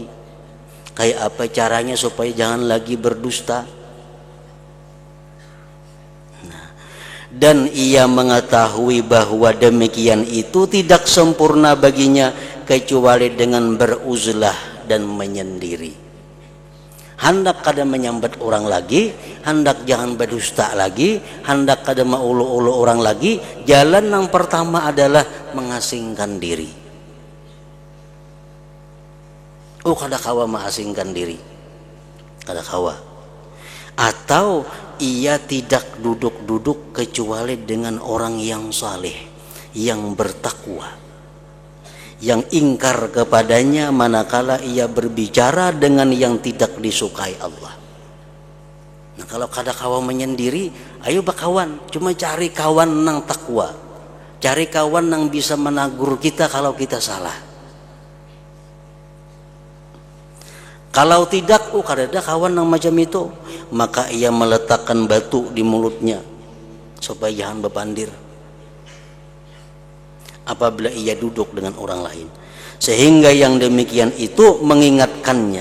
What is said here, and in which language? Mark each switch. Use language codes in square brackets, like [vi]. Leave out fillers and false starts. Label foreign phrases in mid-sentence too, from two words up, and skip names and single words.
[bjn] Kayak apa [id] caranya supaya jangan lagi berdusta? Dan ia mengetahui bahwa demikian itu tidak sempurna baginya kecuali dengan beruzlah dan menyendiri. [bjn] Hendak kada menyambat orang lagi, hendak jangan berdusta lagi, hendak kada maulu-ulu orang lagi, jalan yang pertama adalah mengasingkan diri. Oh, kada kawa mengasingkan diri, kada kawa. [id] Atau ia tidak duduk-duduk kecuali dengan orang yang saleh, yang bertakwa, yang ingkar kepadanya manakala ia berbicara dengan yang tidak disukai Allah. [bjn] Nah, kalau kada kawan menyendiri, ayo bakawan, cuma cari kawan nang takwa, cari kawan nang bisa menagur kita kalau kita salah. [id] Kalau tidak, [bjn] kada ada kawan [id] yang macam itu, maka ia meletakkan batu di mulutnya supaya jangan berpandir apabila ia duduk dengan orang lain, sehingga yang demikian itu mengingatkannya.